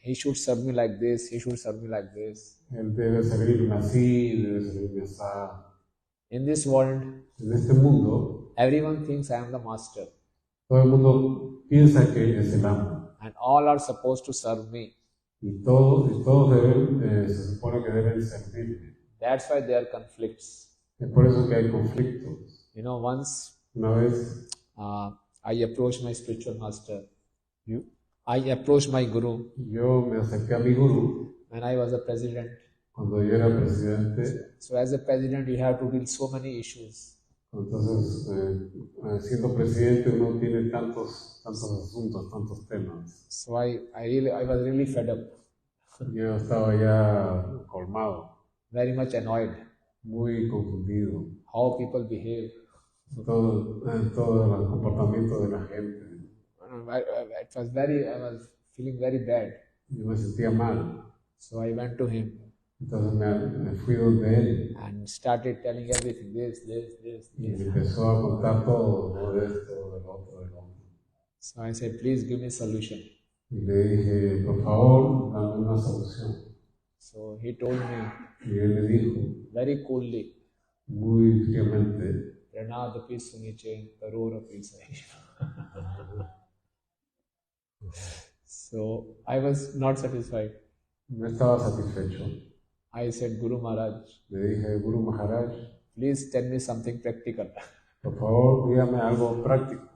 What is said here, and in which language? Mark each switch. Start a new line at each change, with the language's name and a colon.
English: He should serve me like this, he should serve me like this.
Spanish: Él debe servirme así, debe servirme así.
English: In this world,
Spanish: En este mundo,
English: everyone thinks I am the master,
Spanish: todo el mundo piensa que es el amo.
English: and all are supposed to serve me.
Spanish: Y todos se supone que deben servirme.
English: That's why there are conflicts.
Spanish: Es por eso que hay conflictos.
English: You know, once
Spanish: Una vez
English: I approached my spiritual master. I approached my guru
Spanish: yo me acerqué a mi gurú
English: when I was a president.
Spanish: cuando yo era presidente.
English: So as a president, you have to deal so many issues.
Spanish: Entonces, siendo presidente uno tiene tantos asuntos, tantos temas.
English: So I was really fed up,
Spanish: Yo estaba ya colmado,
English: very much annoyed
Spanish: muy confundido.
English: how people behave.
Spanish: Todo el comportamiento de la gente.
English: I was feeling very bad.
Spanish: Yo me sentía mal.
English: So I went to him
Spanish: Entonces me fui donde él
English: and started telling everything, this.
Spanish: y me empezó a contar todo de esto, del otro, del otro.
English: So I said, please give me a solution.
Spanish: Y le dije, por favor, dame una solución.
English: So he told me
Spanish: Y él le dijo,
English: very coolly,
Spanish: muy fríamente,
Bangla: Pranadapi Suniche Tarora Pisai.
English: So I was not satisfied.
Spanish: No estaba satisfecho.
English: I said, Guru Maharaj,
Spanish: Le dije, Guru Maharaj,
English: please tell me something practical.
Spanish: por favor, dígame algo práctico.